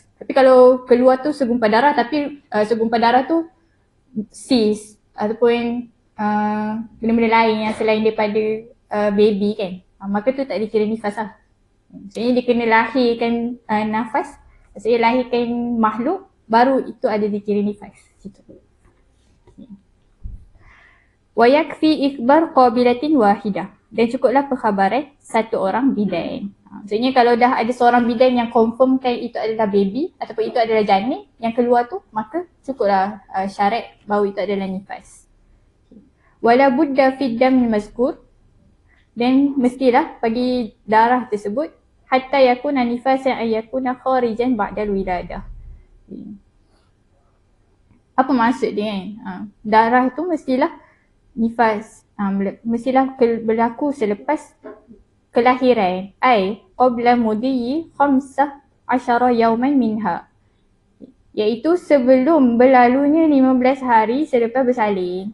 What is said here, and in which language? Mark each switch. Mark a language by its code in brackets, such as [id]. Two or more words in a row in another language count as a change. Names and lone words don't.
[ms] Tapi kalau keluar tu segumpal darah, tapi segumpal darah tu sis ataupun benda-benda lain yang selain daripada baby kan, maka tu tak dikira nifas lah. Maksudnya dia kena lahirkan nafas, maksudnya lahirkan makhluk, baru itu ada dikira nifas. Situ. [ar] ويكفي إخبار قابلة واحدة. [ms] Dan cukuplah perkhabaran satu orang bidan. Maksudnya kalau dah ada seorang bidan yang confirmkan itu adalah baby ataupun itu adalah janin yang keluar tu, maka cukuplah syarat bahawa itu adalah nifas. [ar] ولا بد في الدم المذكور, [ms] dan mestilah bagi darah tersebut [ar] حتى يكون نفاسا أي يكون خارجا بعد الولادة. [ms] Apa maksud dia kan? Darah tu mestilah nifas, mestilah berlaku selepas kelahiran, [ar] أي قبل مضي 15 يوما منها, [ms] iaitu sebelum berlalunya 15 hari selepas bersalin.